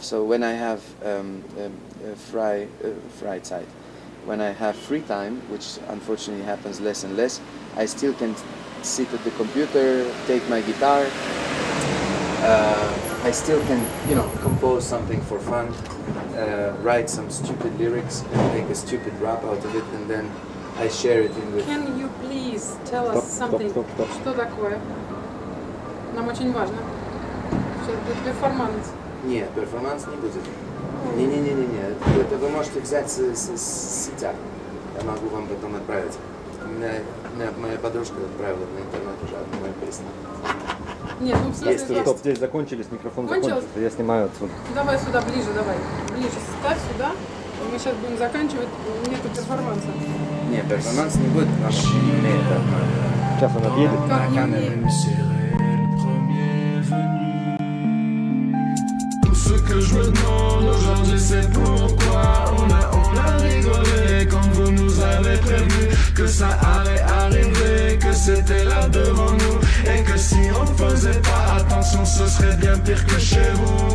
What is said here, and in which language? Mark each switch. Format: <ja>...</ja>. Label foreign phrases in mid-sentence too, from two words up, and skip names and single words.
<en>So when I have Freizeit, when I have free time, which unfortunately happens less and less, I still can sit at the computer, take my guitar. I still can, you know, compose something for fun, write some stupid lyrics and make a stupid rap out of it, and then I share it in with... Can you please tell us something?</en> <ru>Что такое? Нам очень важно. Перформанс. Не, перформанс не будет. Не. Это вы можете взять с сетях. Я могу вам потом отправить. Моя подружка отправила на интернет уже одну мою песню. Нет, ну в смысле... Стоп, здесь закончились, микрофон закончился, я снимаю отсюда. Давай сюда, ближе, давай. Ближе, ставь сюда. Мы сейчас будем заканчивать. Нету перформанса. Не, перформанс не будет, потому что не умеет. Сейчас он отъедет. Как не умеет?</ru> <fr>Ce que je me demande aujourd'hui c'est pourquoi on a rigolé quand vous nous avez prévenu. ça allait arriver, que c'était là devant nous, et que si on faisait pas attention, ce serait bien pire que chez vous.</fr>